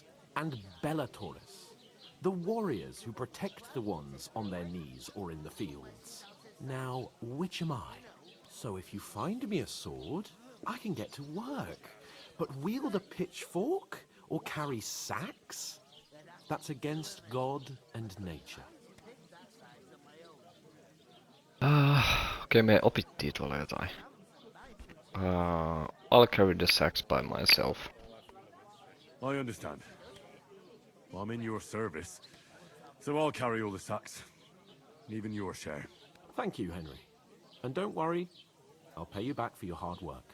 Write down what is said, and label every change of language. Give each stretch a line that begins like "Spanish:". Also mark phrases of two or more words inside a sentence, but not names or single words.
English: And Bellatoris, the warriors who protect the ones on their knees or in the fields. Now, which am I? So if you find me a sword, I can get to work. But wield a pitchfork or carry sacks? That's against God and nature.
Finnish: Okei, me opittiin tuolla jotain.
English: I'll carry the sacks by myself. I understand. I'm in your service, so I'll carry all the sacks. Even your share. Thank you, Henry. And don't worry, I'll pay you back for your hard work.